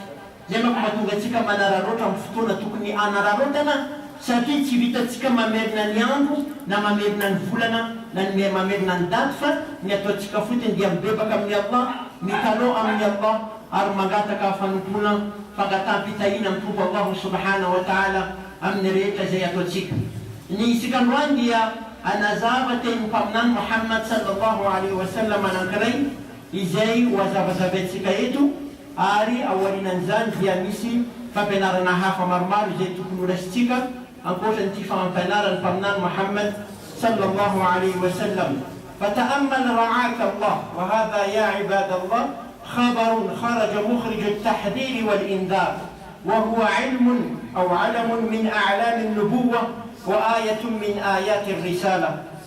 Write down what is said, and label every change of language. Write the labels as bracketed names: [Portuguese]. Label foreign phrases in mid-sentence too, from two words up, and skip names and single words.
[Malagasy] Zay manko mahatonga atsika manararoatra amin'ny fotoana tokony anararotana, satria tsy vitatsika mamerina ny andro na mamerina ny volana na ny mamerina ny daty, fa ny ataontsika fotony dia mibebaka amin'ny Allah, mitalao amin'ny Allah, ary mangataka fanompona fangataham-pitahina amin'ny Tompo Allah [Arabic] سبحانه وتعالى [Malagasy] amin'ny rehetra izay ataontsika. Ny isika androany dia anazava teny mpaminany Muhammad [Arabic] صلى الله عليه وسلم [Malagasy] anankiray izay ho azavazavaintsika eto, ary aorianan'izany dia misy fampianarana hafa maromaro izay tokony ho raisitsika ankoatran'ity fampianarany mpaminany Muhammad [Arabic] صلى الله عليه وسلم. فتأمل رعاك الله، وهذا يا عباد الله خبر خرج مخرج التحذير والإنذار، وهو علم أو علم من أعلام النبوة وآية من آيات الرسالة.